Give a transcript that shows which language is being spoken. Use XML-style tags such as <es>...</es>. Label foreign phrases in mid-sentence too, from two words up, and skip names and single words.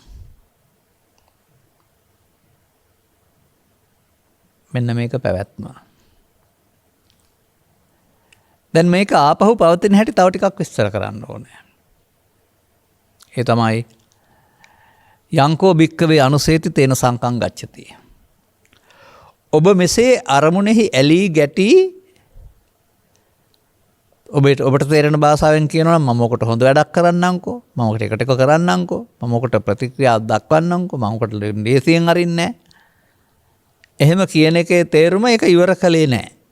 <si>මෙන්න මේක පැවැත්ම. දැන් මේක ආපහු පවතින හැටි තව ටිකක් විස්තර කරන්න ඕනේ. ඒ තමයි</si> <pi>යංකෝ භික්කවේ අනුසේති තේන සංකං ගච්ඡති.</pi> <si>ඔබ මෙසේ අරමුණෙහි ඇලී ගැටි ඔබට තේරෙන භාෂාවෙන් කියනවා නම් මම ඔකට හොඳ වැඩක් කරන්නම්කෝ, මම ඔකට එකට එක කරන්නම්කෝ, මම ඔකට ප්‍රතික්‍රියා දක්වන්නම්කෝ, මම ඔකට දේශයෙන් අරින්නේ නැහැ. එහෙම කියන එකේ තේරුම ඒක ඉවර කළේ නැහැ.</si>